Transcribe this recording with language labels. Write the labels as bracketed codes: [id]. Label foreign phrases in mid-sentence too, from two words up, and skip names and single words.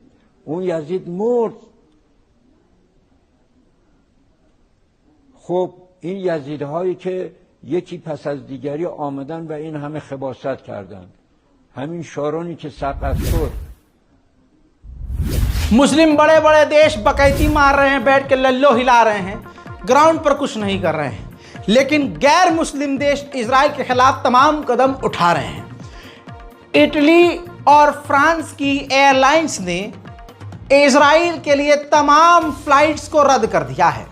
[fa] اون یزید مرد. خب این یزیدهایی که یکی پس از دیگری آمدن و این همه خباثت کردند، همین شورونی که سقط شد [hi] मुस्लिम बड़े बड़े देश बकैती मार रहे हैं, बैठ के लल्लो हिला रहे हैं, ग्राउंड पर कुछ नहीं कर रहे हैं, लेकिन गैर मुस्लिम देश इजराइल के खिलाफ तमाम कदम उठा रहे हैं। इटली और फ्रांस की एयरलाइंस ने इजराइल के लिए तमाम फ्लाइट्स को रद्द कर दिया है।